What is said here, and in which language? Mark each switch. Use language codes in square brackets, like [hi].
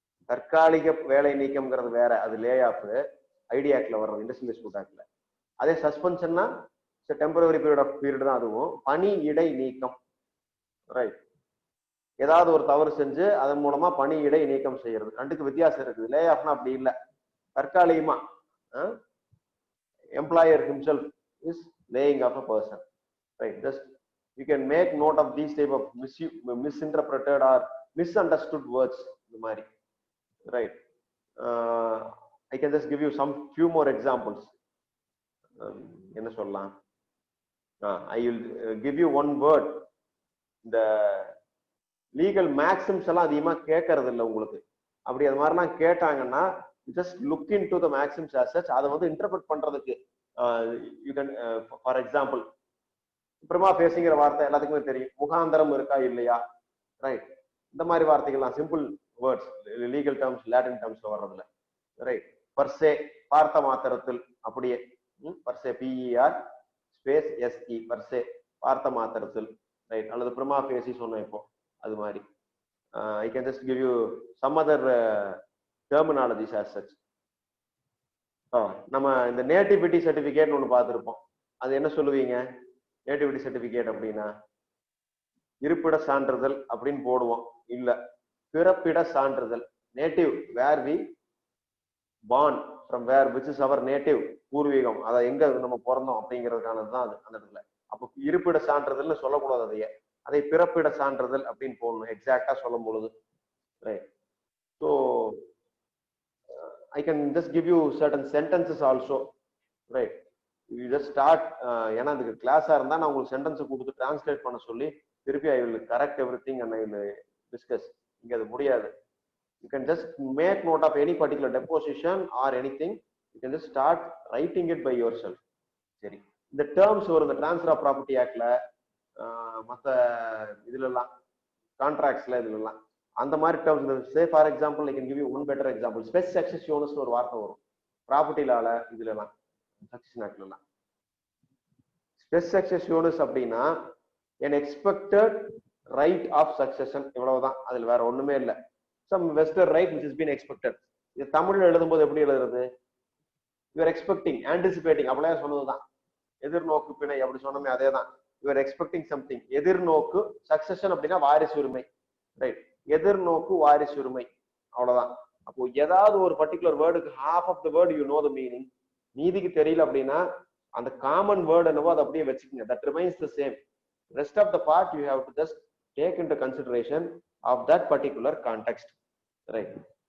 [ta] தற்காலிக வேலை நீக்கம்ங்கிறது வேற, அது லே ஆஃப் ஐடி ஆக்ட்ல வர்றது, இண்டஸ்ட்ரியல் டிஸ்பியூட் ஆக்ட்ல. அதே சஸ்பென்ஷன்னா டெம்பரரி பீரியட் தான் அதுவும். பணி இடை நீக்கம், ரைட்? ஏதாவது ஒரு தவறு செஞ்சு அதன் மூலமா பணி இடை நீக்கம் செய்யறது, ரெண்டுக்கு வித்தியாசம் இருக்குது. லே ஆஃப்னா அப்படி இல்லை, தற்காலிகமா [en] employer himself is laying off a person, right? Just you can make note of these type of misinterpreted or misunderstood words, the mari, right? I can just give you some few more examples. [ta] Enna sollalam? [en] I will give you one word. The legal maxims [ta] எல்லாம் அதிகமா கேட்கறது இல்லை உங்களுக்கு. அப்படி அது மாதிரிலாம் கேட்டாங்கன்னா [en] just look into the maxims as such. [ta] அதை வந்து இன்டர்பிரட் பண்றதுக்கு [en] you can for example, [ta] prima faciங்கிற வார்த்தை எல்லாத்துக்குமே தெரியும். முகாந்தரம் இருக்கா இல்லையா, ரைட்? இந்த மாதிரி வார்த்தைகள்லாம் simple words, legal terms, Latin டேர்ம்ஸ்ல வர்றதுல, ரைட்? பர்சே, பார்த்த மாத்திரத்தில், அப்படியே per se, PER space SE, per se, பார்த்த மாத்திரத்தில், ரைட்? அல்லது prima facie சொன்னோம் இப்போ, அது மாதிரி. [en] I can just give you some other terminologies as such. [ta] நம்ம இந்த நேட்டிவிட்டி சர்டிபிகேட் ஒன்று பார்த்துருப்போம். அது என்ன சொல்லுவீங்க? நேட்டிவிட்டி சர்டிபிகேட் அப்படின்னா இருப்பிட சான்றிதழ் அப்படின்னு போடுவோம். இல்ல, பிறப்பிட சான்றிதழ். [en] native, where we born, from where, which is our native, [ta] பூர்வீகம், அதை எங்க நம்ம பிறந்தோம் அப்படிங்கிறதுக்கானது தான் அது அந்த இடத்துல. அப்போ இருப்பிட சான்றிதழ்னு சொல்லக்கூடாது, அதை பிறப்பிட சான்றிதழ் அப்படின்னு போடணும் எக்ஸாக்டா சொல்லும் பொழுது, right? [en] So I can just give you certain sentences also, right? You just start, [ta] ஏன்னா அதுக்கு கிளாஸா இருந்தா நான் உங்களுக்கு சென்டென்ஸ் கொடுத்து டிரான்ஸ்லேட் பண்ண சொல்லி திருப்பி [en] I will correct everything and I will discuss. [ta] இங்க அது முடியாது. [en] You can just make note of any particular deposition or anything. You can just start writing it by yourself. [ta] சரி, இந்த டேர்ம்ஸ் வரும் இந்த ட்ரான்ஸ்ஃபர் ஆஃப் ப்ராப்பர்ட்டி ஆக்ட்ல, மற்ற இதுல எல்லாம், கான்ட்ராக்ட்ஸ்ல இதுல எல்லாம் அந்த மாதிரி terms. [en] Say for example, I can give you one better example. [ta] Space சக்செஷன்ஸ் ஒரு வார்த்தை வரும் ப்ராப்பர்ட்டி லால, இதுல எல்லாம், சக்சஷன் ஆக்ட்ல எல்லாம். [en] Res successionis அப்படின்னா an expected right of succession, [ta] இவ்வளவுதான். அதுல வேற ஒண்ணுமே இல்லை. [en] Some vested right which has been expected. [ta] இது தமிழ்ல எழுதும்போது எப்படி எழுதுறது? [en] You are expecting, anticipating, [ta] அப்படியே சொன்னதுதான். எதிர்நோக்கு பிணை அப்படி சொன்னோமே அதேதான். [en] You are expecting something. [ta] எதிர்நோக்கு succession அப்படின்னா வாரிசு உரிமை, ரைட்? எதிர்நோக்கு வாரிசு உரிமை, அவ்வளவுதான். அப்போ ஏதாவது ஒரு பர்டிகுலர் வேர்டுக்கு [en] half of the word you know the meaning, [ta] மீதிக்கு தெரியல அப்படின்னா அந்த காமன் வேர்டு என்னவோ அதை அப்படியே வச்சுக்கோங்க. [en] That remains the same. Rest of the part you have to just take into consideration of that particular context, right?